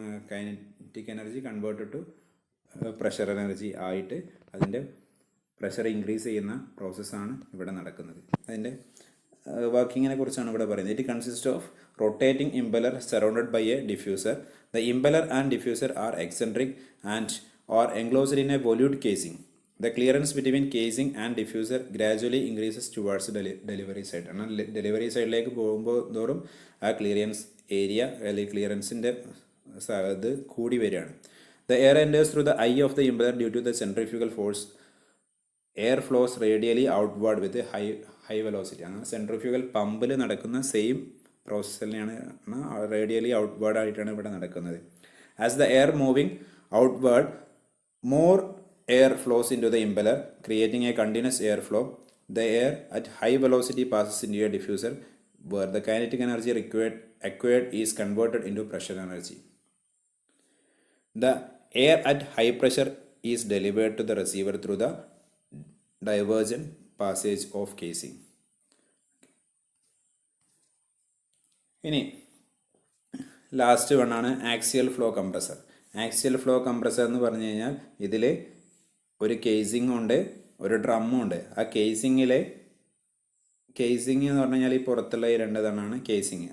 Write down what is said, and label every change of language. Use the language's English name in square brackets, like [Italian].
[English] kinetic energy converted to pressure energy [Malayalam] ആയിട്ട് അതിൻ്റെ pressure increase ചെയ്യുന്ന പ്രോസസ്സാണ് ഇവിടെ നടക്കുന്നത്. അതിൻ്റെ വർക്കിങ്ങിനെ കുറിച്ചാണ് ഇവിടെ പറയുന്നത്. [English] It consist of rotating impeller surrounded by a diffuser. The impeller and diffuser are eccentric and or enclosed in a volute casing. The clearance between casing and diffuser gradually increases towards delivery side. [Malayalam] എന്നാൽ delivery സൈഡിലേക്ക് പോകുമ്പോൾ തോറും ആ clearance area അല്ലെങ്കിൽ ക്ലിയറൻസിൻ്റെ ഇത് കൂടി വരികയാണ്. [English] The air enters through the eye of the impeller due to the centrifugal force. Air flows radially outward with high velocity. [Malayalam] അങ്ങനെ സെൻട്രിഫ്യൂഗൽ പമ്പിൽ നടക്കുന്ന സെയിം പ്രോസസ്സ് തന്നെയാണ് റേഡിയലി ഔട്ട്വേർഡ് ആയിട്ടാണ് ഇവിടെ നടക്കുന്നത്. [English] As the air moving outward, more air flows into the impeller, creating a continuous airflow. The air at high velocity passes into a diffuser, where the kinetic energy acquired is converted into pressure energy. The air at high pressure is delivered to the receiver through the divergent passage of casing. [Malayalam] ഇനി last വണ്ണാണ് axial flow compressor. Axial flow compressor എന്ന് പറഞ്ഞു കഴിഞ്ഞാൽ ഇതിൽ ഒരു casing ഉണ്ട്, ഒരു ഡ്രമ്മും ഉണ്ട്. ആ കേസിങ്ങിൽ എന്ന് പറഞ്ഞു കഴിഞ്ഞാൽ ഈ പുറത്തുള്ള ഈ രണ്ടതാണ് കേസിങ്.